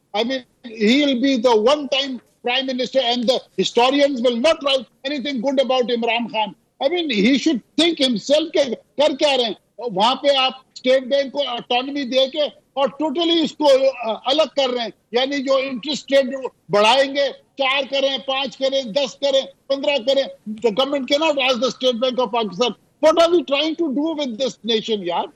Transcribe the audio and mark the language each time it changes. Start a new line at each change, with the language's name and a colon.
English: I mean, he will be the one-time prime minister and the historians will not write anything good about Imran Khan. I mean, he should think himself
Urdu: کہ کر کیا رہے ہیں. وہاں پہ آپ state bank کو autonomy دے کے اور ٹوٹلی اس کو الگ کر رہے ہیں, یعنی جو انٹرسٹ ریٹ بڑھائیں گے, 4 کریں, 5 کریں, 10 کریں, 15 کریں.
English: The government cannot ask the State Bank of Pakistan. What are we trying to do with this nation, yaar?